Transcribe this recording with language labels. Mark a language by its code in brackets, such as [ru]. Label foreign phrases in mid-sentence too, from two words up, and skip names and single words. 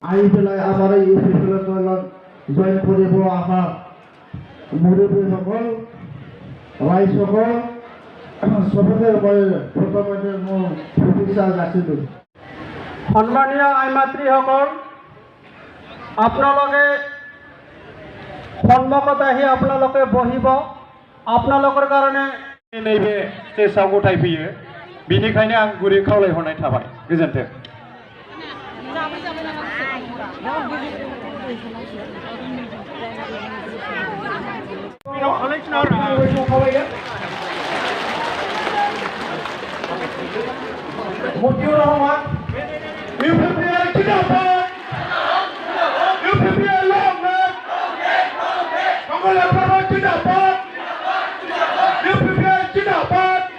[as] আহি পেলাই আমাৰ এই ইউপিপিএলত জইন কৰিব অহা মুৰব্বীসকল ৰাইজসকল চবকে মই প্ৰথমতে মোৰ শুভেচ্ছা যাচিলোঁ। সন্মানীয় আই মাতৃসকল, আপোনালোকে সন্মুখত আহি আপোনালোকে বহিব। আপোনালোকৰ কাৰণে [brx] नैबे स्टेजआव गथायफैयो, बेनिखायनो आं गुरै खावलायहरनाय थाबाय। गोजोन्थों। [as] মতিউর রহমান ইউপিপিএল জিন্দাবাদ, ইউপিপিএল লংলেভ, মঙ্গলবার জিন্দাবাদ, ইউপিপিএল জিন্দাবাদ।